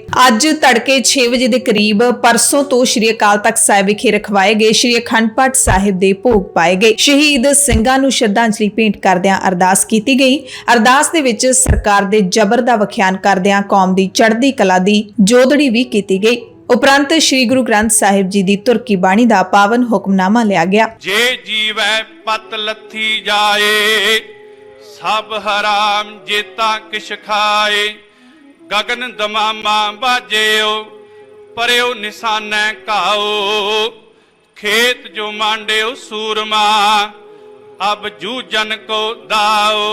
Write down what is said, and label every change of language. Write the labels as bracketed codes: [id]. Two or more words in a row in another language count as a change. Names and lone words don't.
[pa] ਅੱਜ ਤੜਕੇ 6 ਵਜੇ ਦੇ ਕਰੀਬ ਪਰਸੋਂ ਤੋਂ ਸ੍ਰੀ ਅਕਾਲ ਤਖਤ ਸਾਹਿਬ ਵਿਖੇ ਰਖਵਾਏ ਗਏ ਸ੍ਰੀ ਅਖੰਡ ਪਾਠ ਸਾਹਿਬ ਦੇ ਭੋਗ ਪਾਏ ਗਏ। ਸ਼ਹੀਦ ਸਿੰਘਾਂ ਨੂੰ ਸ਼ਰਧਾਂਜਲੀ ਭੇਂਟ ਕਰਦਿਆਂ ਅਰਦਾਸ ਕੀਤੀ ਗਈ। ਅਰਦਾਸ ਦੇ ਵਿੱਚ ਸਰਕਾਰ ਦੇ ਜ਼ਬਰ ਦਾ ਵਖਿਆਨ ਕਰਦਿਆਂ ਕੌਮ ਦੀ ਚੜ੍ਹਦੀ ਕਲਾ ਦੀ ਜੋਦੜੀ ਵੀ ਕੀਤੀ ਗਈ। ਉਪਰੰਤ ਸ੍ਰੀ ਗੁਰੂ ਗ੍ਰੰਥ ਸਾਹਿਬ ਜੀ ਦੀ ਤੁਰਕੀ ਬਾਣੀ ਦਾ ਪਾਵਨ ਹੁਕਮਨਾਮਾ ਲਿਆ ਗਿਆ। [hi] जे जीवै पत लथी जाए सब हराम जेता किश खाए गगन दमामा बाजेओ परयो निशानै काओ खेत जो मांडेओ सूरमा अब जूजन को दाओ